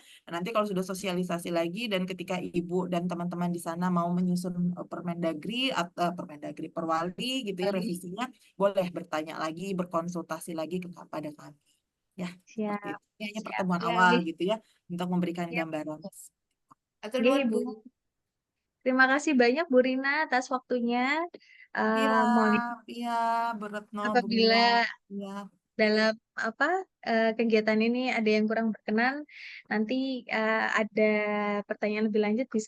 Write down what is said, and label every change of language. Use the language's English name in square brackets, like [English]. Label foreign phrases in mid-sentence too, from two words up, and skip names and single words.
[Indonesian] Nah, nanti kalau sudah sosialisasi lagi dan ketika Ibu dan teman-teman di sana mau menyusun Permendagri atau Permendagri Perwali gitu ya Kali. revisinya, boleh bertanya lagi, berkonsultasi lagi kepada kami. Ya, seperti Siap, itu. Ini hanya siap. pertemuan Ya, awal Nggih, gitu ya untuk memberikan siap. gambaran. atur Nggih, nuwun, Bu. Bu. Terima kasih banyak Bu Rina atas waktunya. Iya, Mohon iya, Bu Retno, Bu apabila Mila. Iya, dalam apa kegiatan ini ada yang kurang berkenan, nanti ada pertanyaan lebih lanjut bisa